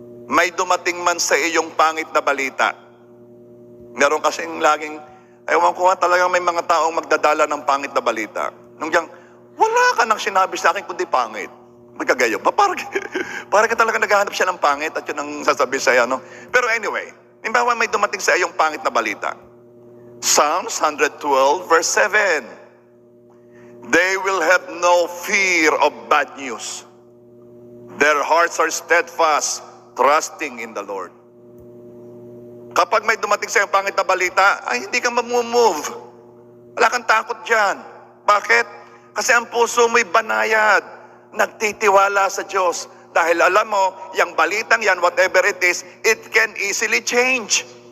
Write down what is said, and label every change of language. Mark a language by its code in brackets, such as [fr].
[tl] May dumating man sa iyong pangit na balita. Meron kasing laging, ewan ko talagang may mga taong magdadala ng pangit na balita. Nung diyang, wala ka nang sinabi sa akin kundi pangit. Magkagayo pa. Parang ka talaga naghahanap siya ng pangit at yun ang sasabi sa'yo. No? Pero anyway, halimbawa may dumating sa iyong pangit na balita. Psalms 112 verse 7. [en] They will have no fear of bad news. Their hearts are steadfast, trusting in the Lord. [tl] Kapag may dumating sa iyong pangit na balita, ay hindi ka mamumove. Wala kang takot dyan. Bakit? Kasi ang puso mo'y banayad. Nagtitiwala sa Diyos. Dahil alam mo, yung balitang yan, [en] whatever it is, it can easily change.